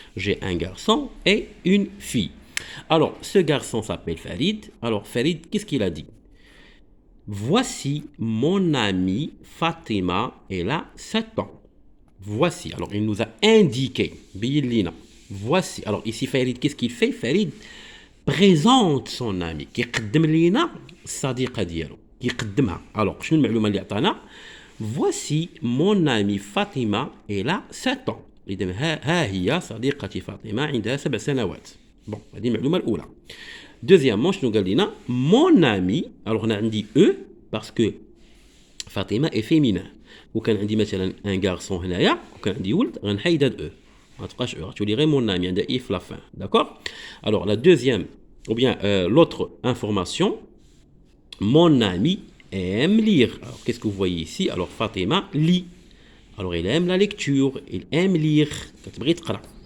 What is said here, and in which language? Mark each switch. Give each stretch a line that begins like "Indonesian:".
French: J'ai un garçon et une fille. Alors, ce garçon s'appelle Farid. Alors, Farid, qu'est-ce qu'il a dit? Voici mon amie Fatima, elle a 7 ans. Voici. Alors, il nous a indiqué. Billina. Voici. Alors, ici, Farid, qu'est-ce qu'il fait? Farid présente son ami.
Arabic: كيقدم لينا الصديقة ديالو. كيقدمها.
French: Alors,
Arabic: شنو المعلومة اللي عطانا؟
French: Voici mon amie Fatima, elle a 7 ans.
Arabic: إذن ها هي صديقتي فاطمة عندها 7 سنوات. Bon, هذه المعلومة الأولى.
French: Deuxièmement,
Arabic: شنو قال لنا؟
French: Mon ami, alors
Arabic: هنا عندي
French: E parce que فاطمة est féminin.
Arabic: وكان عندي مثلا
French: un garçon
Arabic: هنايا وكان عندي ولد غنحيد هاد E. ما تبقاش
French: E, tu dirais mon ami عندها if la fin. D'accord? Alors la deuxième, ou bien l'autre information, mon ami aime lire. Alors qu'est-ce que vous voyez ici? Alors Fatima lit. Alors il aime la lecture, il aime lire.
Arabic: كتبغي تقرا.